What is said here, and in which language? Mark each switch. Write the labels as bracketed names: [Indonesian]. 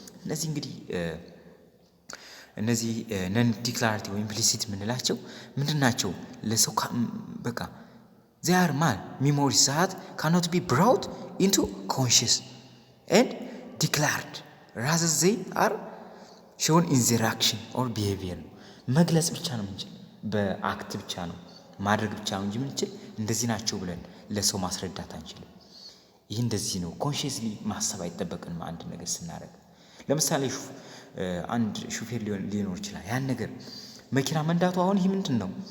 [Amharic] እነዚህ እንግዲህ እነዚህ ነን ዲክላሬቲቭ ወይም ኢምፕሊሲት የምንላቸው ምንድን ናቸው? [English] ለሰው በቃ they are memories that cannot be brought into conscious and declared, rather they are shown in their action or behavior. [Amharic] መግለጽ ብቻ ነው እንጂ በአክት ብቻ ነው ማድረግ ብቻ ነው እንጂ ምንችል እንደዚህ ናቸው ብለን ለሰው ማስረዳት አንችልም። ይህ እንደዚህ ነው ኮንሺየስሊ ማሰብ አይጠበቅንም። አንድ ነገር ስናደርግ ለምሳሌ አንድ ሹፌር ሊኖር ይችላል። ያን ነገር መኪና መንዳቱ አሁን ይህ ምንድን ነው?